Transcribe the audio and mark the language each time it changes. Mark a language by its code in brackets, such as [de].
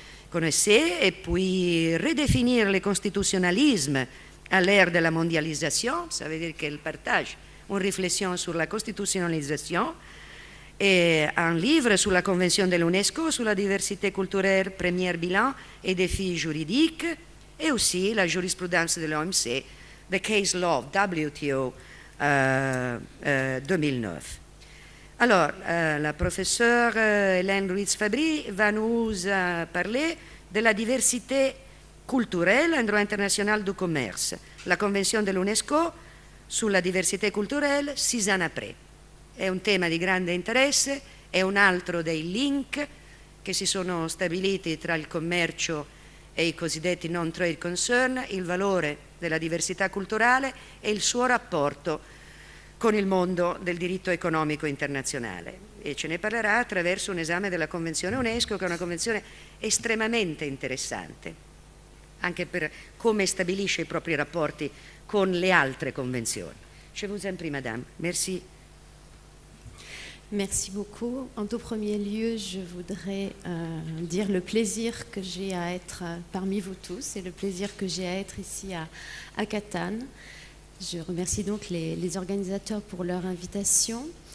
[fr] connaissez, et puis redéfinir le constitutionnalisme à l'ère de la mondialisation, ça veut dire qu'elle partage une réflexion sur la constitutionnalisation, et un livre sur la Convention de l'UNESCO sur la diversité culturelle, premier bilan et défis juridiques, et aussi la jurisprudence de l'OMC, The Case Law WTO 2009. Alors, la professeure Hélène Ruiz-Fabry va nous parler de la diversité culturelle en droit international du commerce, la Convention de l'UNESCO sur la diversité culturelle 6 anni après. [it] È un tema di grande interesse, è un altro dei link che si sono stabiliti tra il commercio e i cosiddetti non-trade concern, il valore della diversità culturale e il suo rapporto con il mondo del diritto economico internazionale. E ce ne parlerà attraverso un esame della Convenzione UNESCO, che è una convenzione estremamente interessante, anche per come stabilisce i propri rapporti con le altre convenzioni. [fr] Je vous en prie, madame. Merci. Merci beaucoup. En tout premier lieu, je voudrais dire le plaisir que j'ai à être parmi vous tous et le plaisir que j'ai à être ici à Catane. Je remercie donc les organisateurs pour leur invitation.